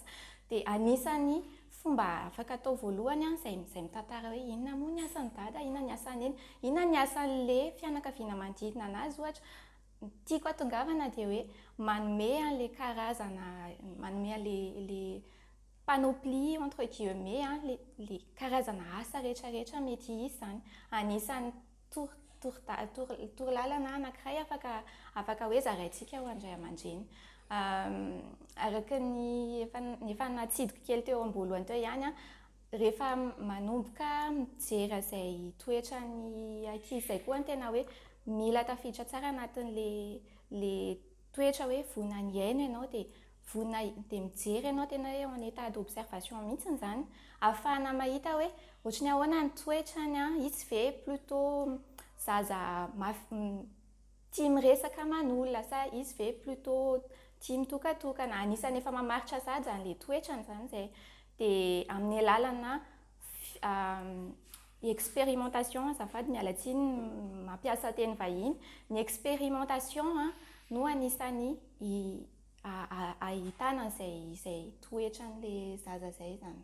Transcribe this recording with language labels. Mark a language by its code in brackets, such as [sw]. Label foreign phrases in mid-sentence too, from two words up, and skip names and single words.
[mg] Dia anisany fomba afaka atao voalohany izay mitantara hoe inona moa ny asan'ny dada, inona ny asan'ny neny, inona ny asan'ilay fianakaviana manodidina anazy ohatra. Tiako atongavana dia hoe manome an'ilay karazana, manome an'ilay [fr] panoplie entre guillemets les [mg] karazana asa rehetrarehetra mety hisy izany. Anisan'ny torolalana anankiray afaka hoe zaraintsika ho andray aman-dreny. Araka ny efa natsidiko kely teo am-boalohany teo ihany rehefa manomboka mijery izay toetra ny ankizy izay koa ny tena hoe mila tafiditra tsara anatin'ilay toetra hoe vonona ny aina ianao dia mijery ianao tena hoe [fr] en état d'observation [mg] mihitsy izany ahafahana mahita hoe ohatrany ahoana ny toetrany izy ve plutôt zaza tia miresaka aman'olona sa izy ve plutôt tia mitokatokana. Anisany efa mamaritra sady izany ilay toetrany izany izay. Dia amin'ny alalana expérimentation azafady mialatsiny mampiasa teny vahiny, ny expérimentation no anisany ahitana izay toetran'ilay zaza izay izany.